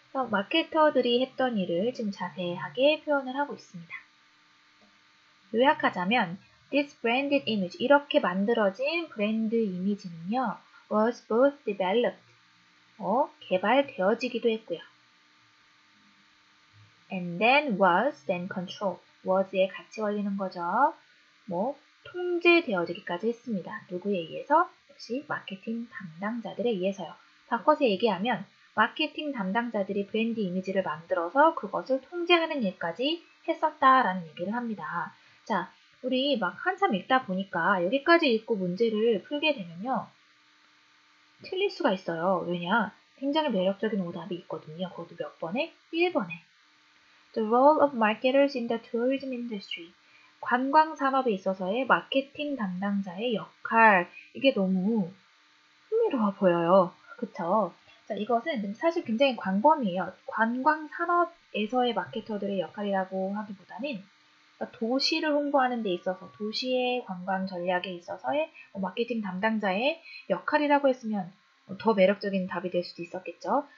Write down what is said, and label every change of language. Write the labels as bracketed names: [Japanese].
[Korean] 마케터들이 했던 일을 지금 자세하게 표현을 하고 있습니다. 요약하자면 [English] this branded image, [Korean] 이렇게 만들어진 브랜드 이미지는요 [English] was both developed, [Korean] 개발되어지기도 했고요. [English] and then was then controlled, was에 [Korean] 같이 걸리는 거죠. 통제되어지기까지 했습니다. 누구에 의해서? 역시 마케팅 담당자들에 의해서요. 바꿔서 얘기하면 마케팅 담당자들이 브랜드 이미지를 만들어서 그것을 통제하는 일까지 했었다라는 얘기를 합니다. 자, 우리 막 한참 읽다 보니까 여기까지 읽고 문제를 풀게 되면요. 틀릴 수가 있어요. 왜냐? 굉장히 매력적인 오답이 있거든요. 그것도 몇 번에? 1번에. [English] The role of marketers in the tourism industry. [Korean] 관광 산업에 있어서의 마케팅 담당자의 역할. 이게 너무 흥미로워 보여요. 그쵸? 자, 이것은 사실 굉장히 광범위해요. 관광 산업에서의 마케터들의 역할이라고 하기보다는 도시를 홍보하는 데 있어서 도시의 관광 전략에 있어서의 마케팅 담당자의 역할이라고 했으면 더 매력적인 답이 될 수도 있었겠죠.